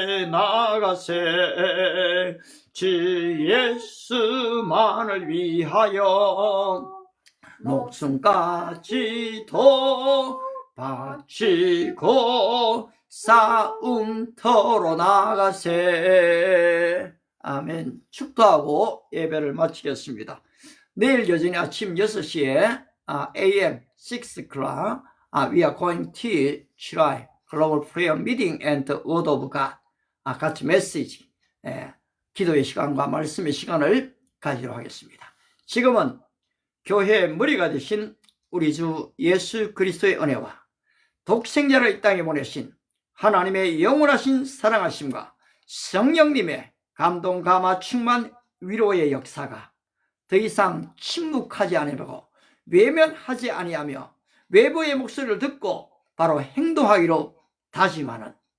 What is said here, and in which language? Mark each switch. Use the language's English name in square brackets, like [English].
[Korean] 나가세 주 예수만을 위하여 목숨까지도 바치고 싸움터로 나가세 아멘. 축도하고 예배를 마치겠습니다. 내일 여전히 아침 6시에 [English] AM 6 o'clock we are going to try global prayer meeting and the word of God [Korean] 같이 메시지 기도의 시간과 말씀의 시간을 가지도록 하겠습니다. 지금은 교회의 머리가 되신 우리 주 예수 그리스도의 은혜와 독생자를 이 땅에 보내신 하나님의 영원하신 사랑하심과 성령님의 감동 감화 충만 위로의 역사가 더 이상 침묵하지 아니하고 외면하지 아니하며 외부의 목소리를 듣고 바로 행동하기로 다짐하는